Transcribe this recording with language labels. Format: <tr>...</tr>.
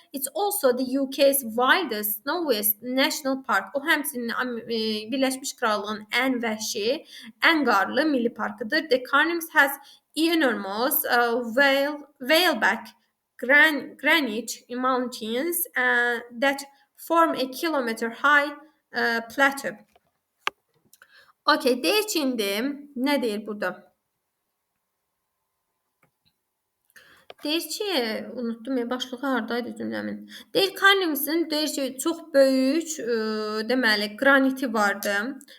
<en>It's also the UK's wildest, snowiest national park.</en> <az>O həmçinin Birləşmiş Krallığın ən vəhşi, ən qarlı milli parkıdır.</az> <en>The Carnings has enormous whaleback granite mountains that form a kilometer high plateau.</en> <az>Okay, deyir ki, indi nə deyir burada? Deyir ki, unutdum başlığı hardaydı cümləmin. Deyir Carnings'in deyir ki, çox böyük deməli qraniti vardı.</az>